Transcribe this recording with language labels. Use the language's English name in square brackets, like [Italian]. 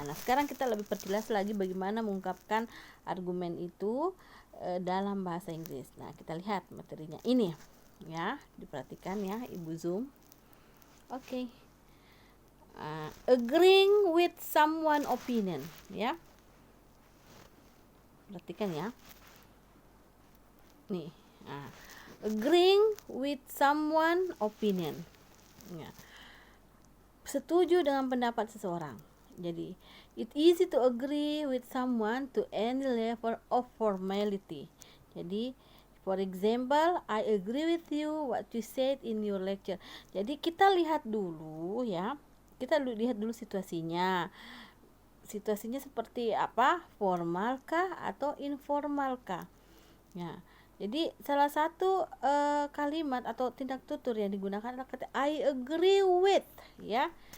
[Indonesian] Nah, sekarang kita lebih perjelas lagi bagaimana mengungkapkan argumen itu dalam bahasa Inggris. Nah, kita lihat materinya ini ya, diperhatikan ya Ibu Zoom. Oke. [English] Agreeing with someone opinion ya. [Indonesian] Perhatikan ya. Nih, [English] agreeing with someone opinion [Indonesian] ya. Setuju dengan pendapat seseorang. Jadi, [English] it easy to agree with someone to any level of formality. [Indonesian] Jadi, [English] for example, I agree with you what you said in your lecture. [Indonesian] Jadi, kita lihat dulu ya. Kita lihat dulu situasinya. Situasinya seperti apa? Formalkah atau informalkah? Ya. Jadi salah satu kalimat atau tindak tutur yang digunakan adalah kata [English] I agree with [Indonesian] ya.